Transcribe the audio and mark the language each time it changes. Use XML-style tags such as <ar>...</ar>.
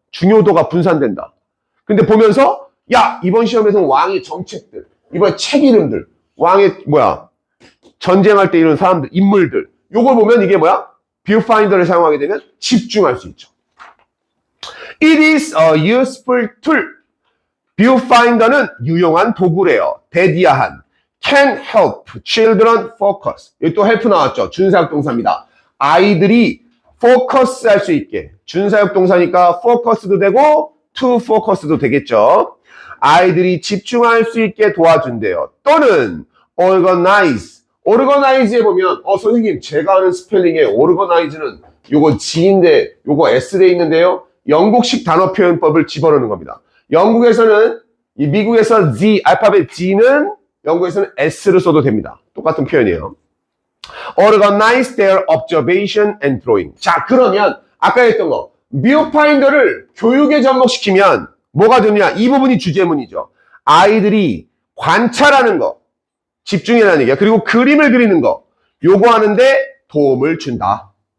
<ko>중요도가 분산된다. 근데 보면서 야, 이번 시험에서는 왕의 정책들, 이번 책 이름들, 왕의 전쟁할 때 이런 사람들, 인물들, 요걸 보면 이게 뷰파인더를 사용하게 되면 집중할 수 있죠.</ko> <en>It is a useful tool.</en> <ko>뷰파인더는 유용한 도구래요. 대디아한.</ko> <en>Can help children focus.</en> <ko>여기 또 help 나왔죠. 준사역 동사입니다. 아이들이 focus 할 수 있게. 준사역 동사니까 focus도 되고 to focus도 되겠죠. 아이들이 집중할 수 있게 도와준대요. 또는 organize. organize에 보면 선생님 제가 아는 스펠링에 organize는 요거 G인데 요거 S돼 있는데요. 영국식 단어 표현법을 집어넣는 겁니다. 영국에서는 미국에서 Z 알파벳 G는 영국에서는 S를 써도 됩니다. 똑같은 표현이에요.</ko> <en>Organize their observation and drawing.</en> <ko>자, 그러면 아까 했던 거 뷰파인더를 교육에 접목시키면 뭐가 되느냐? 이 부분이 주제문이죠. 아이들이 관찰하는 거, 집중해라는 얘기야. 그리고 그림을 그리는 거, 요거 하는데 도움을 준다.</ko>